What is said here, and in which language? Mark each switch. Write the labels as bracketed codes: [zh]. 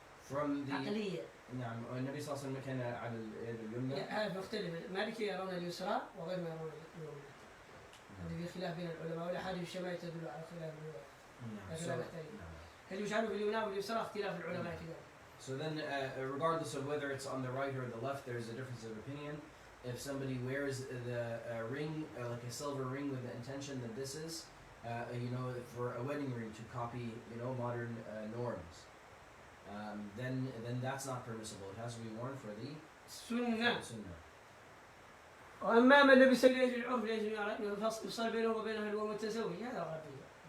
[en] From the [ar] عقلية. نعم النبي صلى الله عليه وسلم كان على اليد اليمنى. هذا مختلف. المالكي يرون اليسرى وغير ما يرون اليمنى. هذا في خلاف بين العلماء ولا حديث الشمال تدل على خلاف العلماء. هل يجعل باليمنى واليسرى اختلاف العلماء في ذلك. [en] So then, regardless of whether it's on the right or the left, there's a difference of opinion. If somebody wears the ring, like a silver ring, with the intention that this is, you know, for a wedding ring to copy, you know, modern norms, then that's not permissible. It has to be worn for the sunnah. [ar] وأما من لبس لأجل العرف لأجل يفصل بينه وبينه المتزوج هذا غبي.